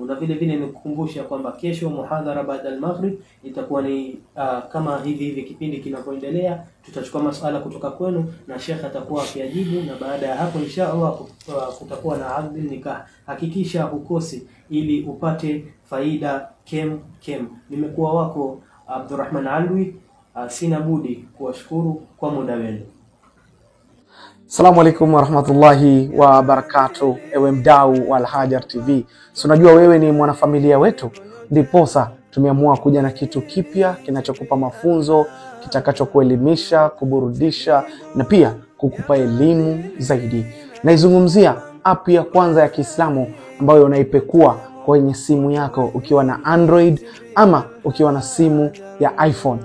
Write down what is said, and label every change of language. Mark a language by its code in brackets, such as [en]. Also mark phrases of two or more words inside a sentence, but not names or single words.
[sw] Na vile vile nikukumbusha kwamba kesho muhadhara baada al-maghrib itakuwa ni kama hivi kipindi kinavyoendelea, tutachukua masuala kutoka kwenu na Sheikh atakuwa akiyajibu, na baada ya hapo [ar] إن شاء الله [sw] kutakuwa na [ar] عقد النكاح. [sw] Hakikisha ukosi ili upate faida kem. Nimekuwa wako Abdurrahman Alwi, sina budi kuwashukuru kwa muda wenu. [ar] السلام عليكم ورحمة الله وبركاته. [sw] Ewe mdau wa Al-Hajar TV, unajua wewe ni mwanafamilia wetu, ndiposa tumeamua kuja na kitu kipya kinachokupa mafunzo, kitakachokuelimisha, kuburudisha na pia kukupa elimu zaidi. Naizungumzia app ya kwanza ya Kiislamu ambayo unaipekua kwenye simu yako ukiwa na Android ama ukiwa na simu ya iPhone.